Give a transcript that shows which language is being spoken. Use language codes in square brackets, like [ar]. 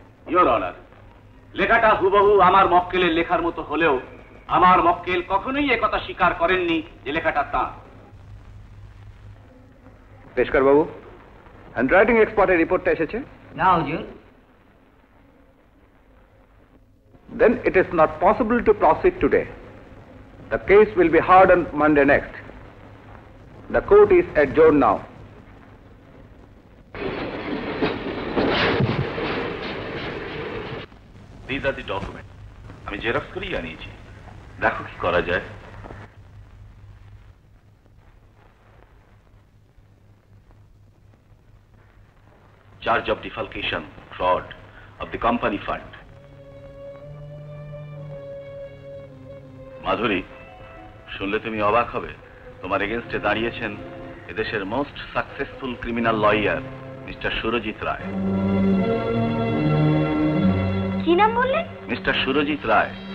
[bn] Your honour, লেখাটা হুবহু আমার মক্কেলের লেখার মতো হলেও আমার মক্কেল কখনোই একথা স্বীকার করেননি যে লেখাটা তাঁর। পেশকার বাবু, হ্যান্ডরাইটিং এক্সপার্টের রিপোর্টটা এসেছে? না হুজুর। [en] Then it is not possible to proceed today. The case will be heard on Monday next. The court is adjourned now. These are the documents. [bn] আমি জেরক্স করেই আনিয়েছি, দেখো কি করা যায়। [en] Charge of defalcation, fraud of the company fund. [bn] মাধুরী, শুনলে তুমি অবাক হবে, তোমার এগেনস্টে দাঁড়িয়েছেন এদেশের [en] most successful criminal lawyer [bn] mister Surajit রায়। কি নাম বললেন? মিস্টার সুরজিৎ রায়।